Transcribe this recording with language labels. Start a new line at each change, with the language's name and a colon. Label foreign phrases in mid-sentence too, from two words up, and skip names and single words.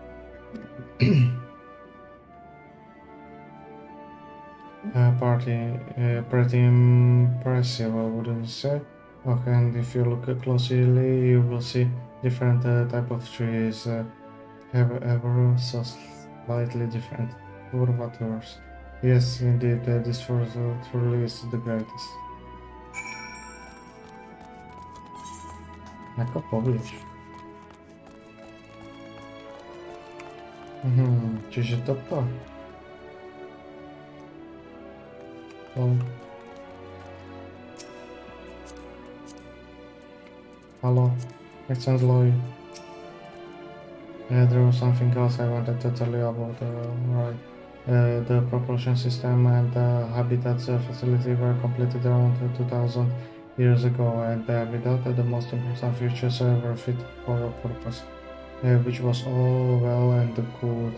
English: Pretty impressive, I wouldn't say. Okay, and if you look closely, you will see different type of trees have ever so slightly different curvatures. Yes, indeed, this first truly is the greatest.
Slovak: Ako povieš? Čiže toto? Hello, nechcem zlojiť.
English: There was something else I wanted to tell you about, right. The propulsion system and the habitats facility were completed around 2000 years ago, and without the most important features were fit for a purpose, which was all well and good.